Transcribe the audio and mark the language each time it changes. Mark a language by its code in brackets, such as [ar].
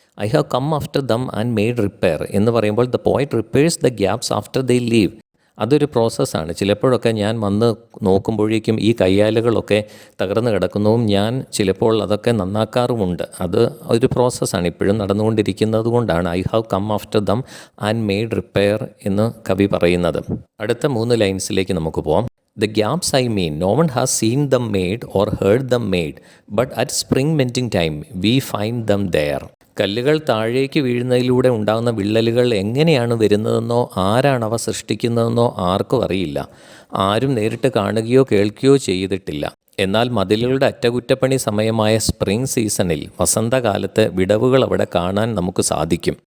[en] I have come after them and made repair [ml] എന്ന് പറയുമ്പോൾ [en] The poet repairs the gaps after they leave. [ml] അതൊരു പ്രോസസ്സാണ്. ചിലപ്പോഴൊക്കെ ഞാൻ വന്ന് നോക്കുമ്പോഴേക്കും ഈ കയ്യാലുകളൊക്കെ തകർന്ന് കിടക്കുന്നതും ഞാൻ ചിലപ്പോൾ അതൊക്കെ നന്നാക്കാറുമുണ്ട്. അത് ഒരു പ്രോസസ്സാണ്, ഇപ്പോഴും നടന്നുകൊണ്ടിരിക്കുന്നത് കൊണ്ടാണ് [en] I have come after them and made repair [ml] എന്ന് കവി പറയുന്നത്. അടുത്ത 3 ലൈൻസിലേക്ക് നമുക്ക് പോകാം. [en] The gaps I mean, no one has seen them made or heard them made, but at spring melting time we find them there. [ml] കല്ലുകൾ താഴേക്ക് വീഴുന്നതിലൂടെ ഉണ്ടാകുന്ന വിള്ളലുകൾ എങ്ങനെയാണ് വരുന്നതെന്നോ ആരാണ് അവ സൃഷ്ടിക്കുന്നതെന്നോ ആർക്കും അറിയില്ല. ആരും നേരിട്ട് കാണുകയോ കേൾക്കുകയോ ചെയ്തിട്ടില്ല. എന്നാൽ മതിലുകളുടെ അറ്റകുറ്റപ്പണി സമയമായ സ്പ്രിംഗ് സീസണിൽ, വസന്തകാലത്ത് വിടവുകൾ അവിടെ കാണാൻ നമുക്ക് സാധിക്കും.